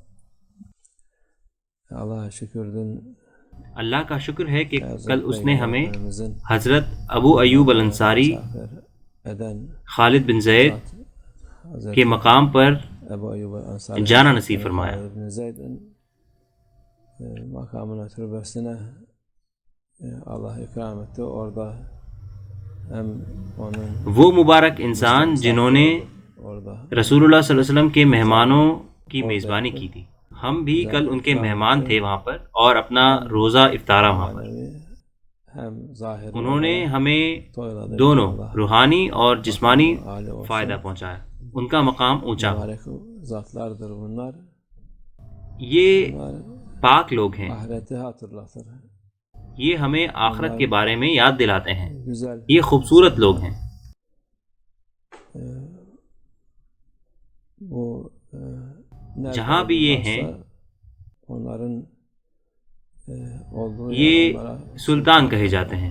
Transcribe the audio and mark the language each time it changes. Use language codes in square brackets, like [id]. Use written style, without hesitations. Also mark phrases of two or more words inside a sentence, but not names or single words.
[ur] اللہ کا شکر ہے کہ کل اس نے ہمیں حضرت ابو ایوب الانصاری خالد بن زید کے مقام پر جانا نصیب فرمایا. [tr] makamına türbesine Allah ikram etti. Orada hem onun [ur] وہ مبارک انسان جنہوں نے رسول اللہ [ar] صلی اللہ علیہ وسلم [ur] کے مہمانوں کی میزبانی کی تھی. ہم بھی کل ان کے مہمان تھے وہاں پر اور اپنا روزہ افطارہ وہاں پر. انہوں نے ہمیں دونوں روحانی اور جسمانی فائدہ پہنچایا. ان کا مقام اونچا. [tr] zatlardır bunlar. [ur] یہ پاک لوگ ہیں. [tr] Ahireti hatırlatır. [ur] یہ ہمیں آخرت کے بارے میں یاد دلاتے ہیں. یہ خوبصورت لوگ ہیں. جہاں بھی یہ ہیں یہ سلطان کہے جاتے ہیں.